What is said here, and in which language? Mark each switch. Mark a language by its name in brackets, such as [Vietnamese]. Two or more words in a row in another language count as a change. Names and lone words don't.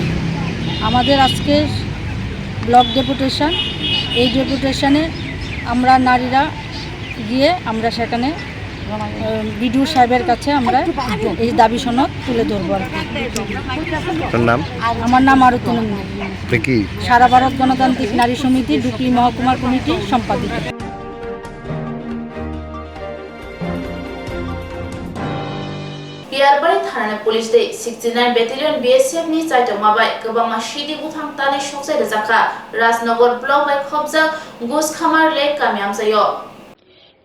[Bangla] আমাদের আজকের ব্লক ডেপুটেশন, এই ডেপুটেশনে আমরা নারীরা গিয়ে আমরা সেখানে বিডিও সাহেবের কাছে আমরা এই দাবি সনদ তুলে ধরবো। আমার নাম আরতি নন্দী, সারা ভারত গণতান্ত্রিক নারী সমিতি ডুকলি মহকুমার কমিটির সম্পাদিকা। [Kok Borok] बियारबारी थाना पुलिस दे 69 बेटालियन बीएसएफ नि चाइटं माबाय गोबांमा सिडि बुथां ताने सकसाय रजाखा राजनगर ब्लक बाय खबजा गुस खामार लेक कामियाम जायो